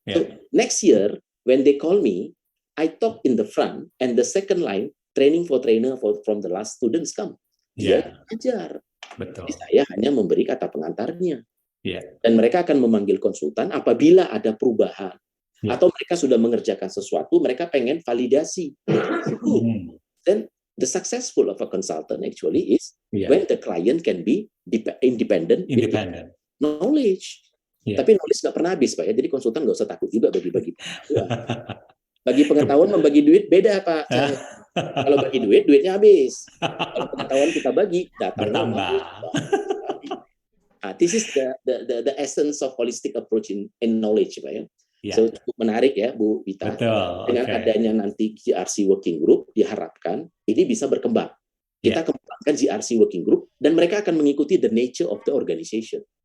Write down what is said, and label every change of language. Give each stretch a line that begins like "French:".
English: So next year when they call me, I talk in the front and the second line training for trainer from the last students come.
Indonesian: Dia ajar. Betul. Saya hanya memberi kata pengantarnya. Yeah. Dan mereka akan memanggil konsultan apabila ada perubahan. Atau mereka sudah mengerjakan sesuatu, mereka pengen validasi.
English: Then the successful of a consultant actually is when the client can be independent. With knowledge.
Indonesian: Tapi knowledge nggak pernah habis Pak ya. Jadi konsultan nggak usah takut juga bagi-bagi. Bagi pengetahuan membagi duit beda Pak. Kalau bagi duit, duitnya habis. Kalau pengetahuan kita bagi, datangnya bertambah.
English: This is the essence of holistic approach in knowledge, Pak ya.
Indonesian: So cukup menarik ya, Bu Wita. Betul. Dengan adanya nanti GRC Working Group, diharapkan ini bisa berkembang. Kita kembangkan GRC Working Group dan mereka akan mengikuti
English: the nature of the organization.